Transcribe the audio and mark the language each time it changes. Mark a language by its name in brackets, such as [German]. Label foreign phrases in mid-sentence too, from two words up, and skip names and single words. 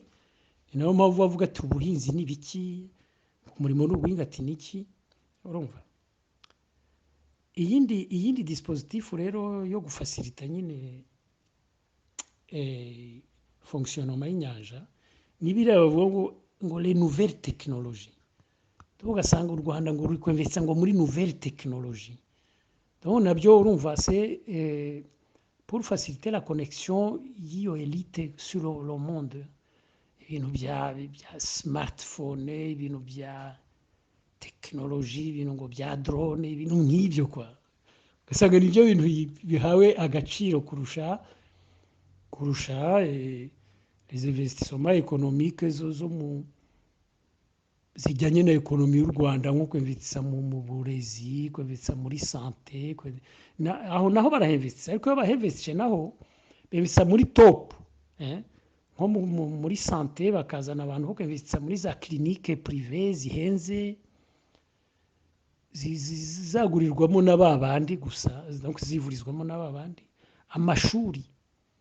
[Kinyarwanda] Ni nayo mpamvu bavuga ati ubuhinzi ni biki, umurimo n'ubuhinga ati niki. Urumva iyindi dispositif rero yo gufacilita nyine fonctionnement y'inyanja ni biriya bavuga ngo [French] les nouvelles technologies. [Kinyarwanda] Ugasanga u Rwanda ngo ruri kwinvestir ngo muri [French] nouvelles technologies. Donc [Kinyarwanda] nabyo urumva [French] c'est pour faciliter la connexion y'iyo elite sur le monde. [Kinyarwanda] Ibintu bya smartphone, ibintu bya technology, ibintu ngo bya drone, ibintu nk'ibyo kwa. Ugasanga nibyo bintu bihawe agaciro kurusha [French] les investissements économiques [Kinyarwanda] zo mu zijyanye na ekonomi y'u Rwanda, nko kwinvestisa mu burezi, kwinvestisa muri santé, aho naho barahinvestisa. Ariko bahinvestishe naho bibisa muri top, nko muri santé bakazana abantu bo kwinvestisa muri za [French] clinique privée [Kinyarwanda] zihenze zizagurirwamo n'ababandi gusa, donc zivurizwamo n'ababandi.